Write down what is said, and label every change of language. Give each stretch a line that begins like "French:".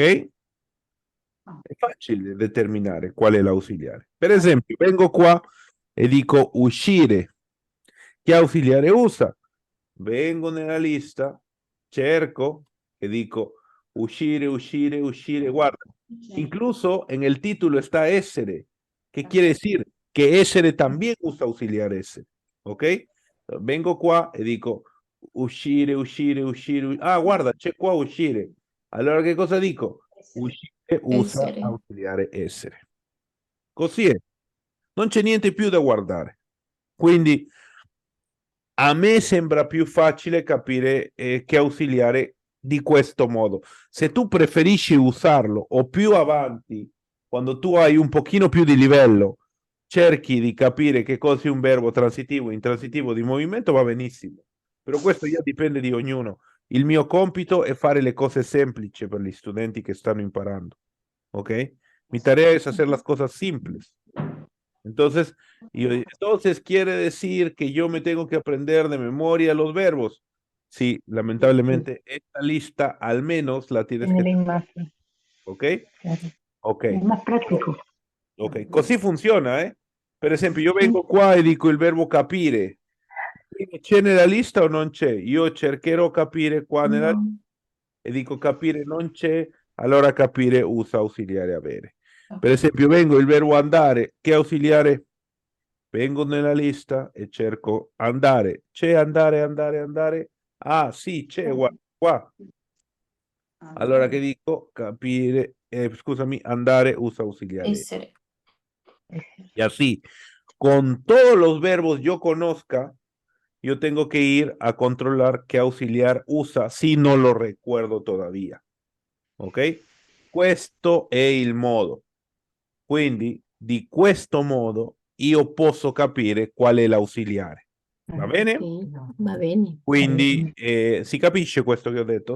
Italian: È facile determinare qual è l'ausiliare. Per esempio, vengo qua e dico uscire. Che ausiliare usa? Vengo nella lista, cerco e dico uscire, uscire, uscire.
Spanish: Guarda, incluso en el título está essere, que quiere decir que essere también usa auxiliar essere. ¿Ok?
Italian: Vengo qua e dico uscire, uscire, uscire. Ah, guarda, c'è qua uscire. Allora che cosa dico? Uscire usa essere, ausiliare essere. Così è. Non c'è niente più da guardare. Quindi a me sembra più facile capire che ausiliare di questo modo. Se tu preferisci usarlo o più avanti, quando tu hai un pochino più di livello, cerchi di capire che cosa è un verbo transitivo, intransitivo di movimento, va benissimo. Però questo già dipende di ognuno. Il mio compito è fare le cose semplici per gli studenti che stanno imparando.
Spanish: ¿Ok? Mi tarea es hacer las cosas simples. Entonces, entonces quiere decir que yo me tengo que aprender de memoria los verbos. Sí, lamentablemente esta lista al menos la tienes Tiene que tener. imagen. ¿Ok? Claro. Ok. Es más práctico.
Italian: Ok. Così funziona, eh? Per esempio, io Sì. vengo qua e dico il verbo capire. C'è nella lista o non c'è? Io cercherò capire qua nella lista no, e dico capire non c'è, allora capire usa ausiliare avere. Per esempio, vengo il verbo andare, che ausiliare? Vengo nella lista e cerco andare. C'è andare, andare, andare. Ah, sì, c'è, guarda qua. Allora che dico? Capire, scusami, andare usa ausiliare. Essere.
Spanish: Y así, con todos los verbos yo conozca, yo tengo que ir a controlar qué auxiliar usa si no lo recuerdo todavía.
Italian: Ok? Questo è il modo. Quindi, di questo modo, io posso capire qual è l'ausiliare. Va bene? Ok, va bene. Quindi, si capisce questo che ho detto?